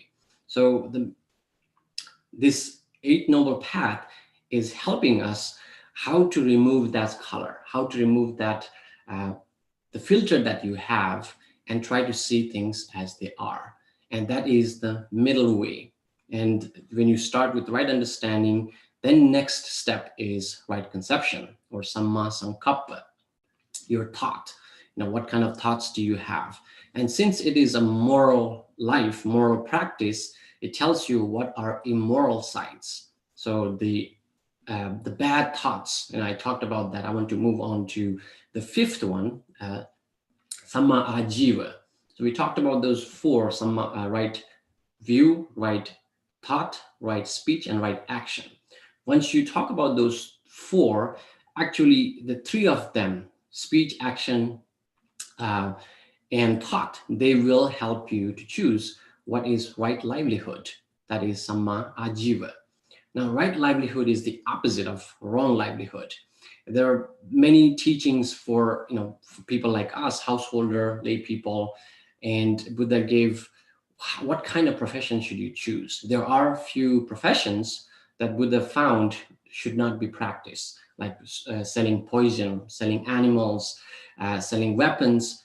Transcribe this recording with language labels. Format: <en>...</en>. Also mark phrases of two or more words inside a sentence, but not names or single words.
<en>So this Eight Noble Path is helping us how to remove that color, how to remove that, the filter that you have, and try to see things as they are. And that is the middle way. And when you start with right understanding, then next step is right conception, or</en> <pi>samma sankappa,</pi> <en>your thought. What kind of thoughts do you have? And since it is a moral life, moral practice, it tells you what are immoral sides. So the bad thoughts, and I talked about that. I want to move on to the fifth one,</en> <pi>samma ajiva.</pi> <en>So we talked about those four: samma, right view, right thought, right speech, and right action. Once you talk about those four, actually the three of them, speech, action, and thought, they will help you to choose what is right livelihood. That is</en> <pi>samma ajiva.</pi> <en>Now, right livelihood is the opposite of wrong livelihood. There are many teachings for people like us, householder, lay people, and Buddha gave what kind of profession should you choose. There are few professions that Buddha found should not be practiced, like selling poison, selling animals, selling weapons.</en>